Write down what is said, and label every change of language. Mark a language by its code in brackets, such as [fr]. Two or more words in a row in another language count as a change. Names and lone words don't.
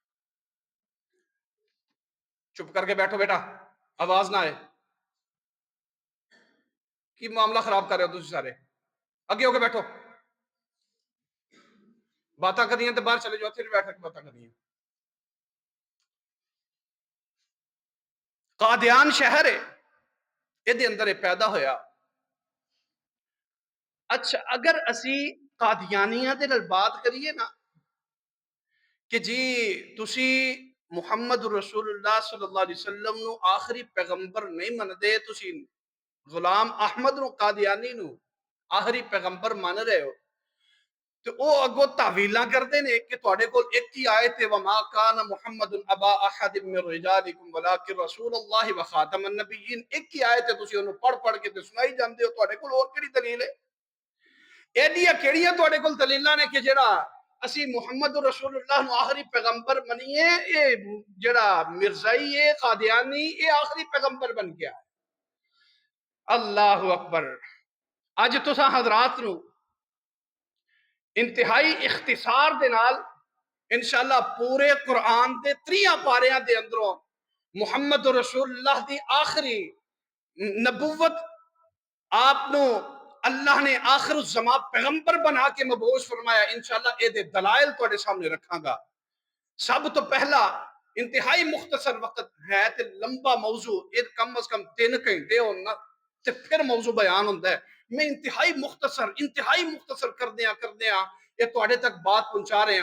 [pa] چپ کر کے بیٹھو بیٹا، آواز نہ آئے، کی معاملہ خراب کر رہے ہو تسی سارے، اگے ہو کے بیٹھو، باتاں کرنی ہیں تو باہر چلے جاؤ، پھر بیٹھ کے باتاں کرنی ہیں۔ قادیان شہر ہے، یہ دے اندر پیدا ہویا۔ اچھا اگر اسی قادیانیاں دے نال بات کریے نا کہ جی تسی محمد رسول اللہ صلی اللہ علیہ وسلم نو آخری پیغمبر نہیں مندے، تسی غلام احمد نو قادیانی نو آخری پیغمبر مان رہے ہو، تو او اگو تعویلاں کردے نے کہ تواڈے کول ایک ہی آیت ہے [ar] وما کان محمد ابا احد من رجالکم ولکن رسول اللہ وخاتم النبیین، [pa] ایک ہی آیت ہے، تسی انہوں پڑھ پڑھ کے تے سنائی جاندے ہو، تواڈے کول اور کیڑی دلیل ہے؟ ایڈیاں کیڑیاں تواڈے کول دلیلاں نے کہ جڑا اسی محمد رسول اللہ نو آخری پیغمبر منیے، اے جڑا مرزائی ہے قادیانی اے آخری پیغمبر بن گیا۔ اللہ اکبر۔ اج تساں حضرات نو انتہائی اختصار دے نال انشاءاللہ پورے قرآن دے 3 پاریاں دے اندروں محمد رسول اللہ دی آخری نبوت، آپ نو اللہ نے آخر الزمان پیغمبر بنا کے مبعوث فرمایا، انشاءاللہ اے دے دلائل تواڈے سامنے رکھاں گا۔ سب تو پہلا انتہائی مختصر وقت ہے تے لمبا موضوع، اے کم از کم 3 گھنٹے ہونا تے پھر موضوع بیان ہوندہ ہے، میں انتہائی مختصر کردیاں یہ تواڈے تک بات پہنچا رہے ہیں۔